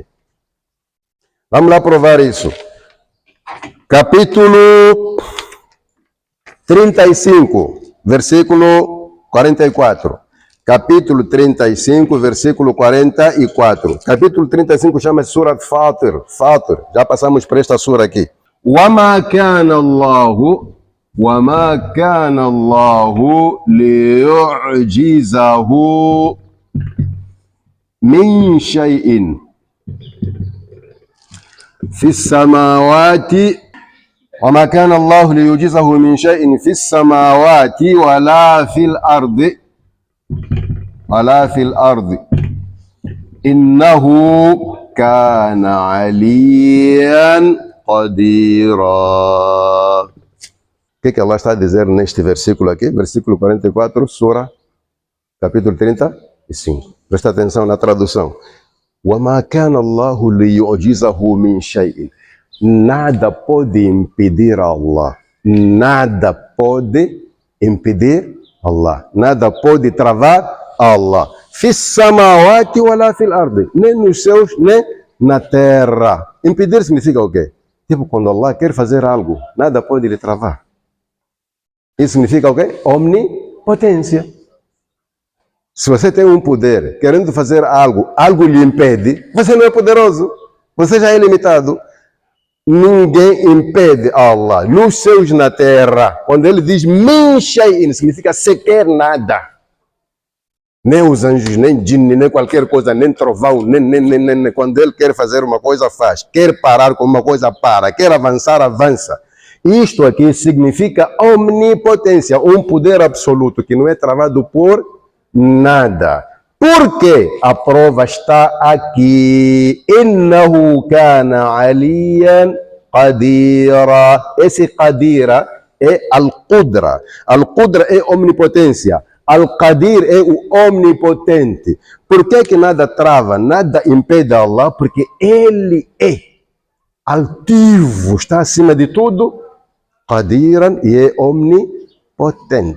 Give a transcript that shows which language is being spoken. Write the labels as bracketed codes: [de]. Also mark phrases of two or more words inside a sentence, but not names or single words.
[pt] Vamos lá provar isso. Capítulo 35, versículo 44. capítulo 35, versículo 44. Capítulo 35 chama-se Surat Fatir. Fatir. Já passamos por esta sura aqui. [ar] وَمَا كَانَ اللَّهُ لِيُعْجِزَهُ مِنْ شَيْءٍ في السماوات وما كان الله ليعجزه من شيء في السماوات ولا في الأرض إنه كان عليا قديرا. [pt] O que Allah está a dizer neste versículo aqui? Versículo 44, Sura, capítulo 35. Presta atenção na tradução. [ar] وَمَا كَانَ اللَّهُ لِيُعْجِزَهُ مِنْ شَيْءٍ. [pt] Nada pode impedir Allah. Nada pode impedir Allah. Nada pode travar Allah. [ar] في السماوات ولا في الأرض. [pt] Nem nos céus, nem na terra. Impedir significa o quê? Tipo, quando Allah quer fazer algo, nada pode lhe travar. Isso significa o quê? Omnipotência. Se você tem um poder, querendo fazer algo, algo lhe impede, você não é poderoso. Você já é limitado. Ninguém impede Allah. Nos céus, na terra. Quando ele diz [ar] من شيء, [pt] significa sequer nada. Nem os anjos, nem djinn, nem qualquer coisa, nem trovão, nem. Quando ele quer fazer uma coisa, faz. Quer parar com uma coisa, para. Quer avançar, avança. Isto aqui significa omnipotência, um poder absoluto que não é travado por nada. Por quê? A prova está aqui. [ar] إنه كان عليا قديرا. [pt] Esse qadira é al-qudra. Al-qudra é omnipotência. Al-qadir é o omnipotente. Por que nada trava, nada impede Allah? Porque ele é altivo, está acima de tudo, qadiran, e é omnipotente.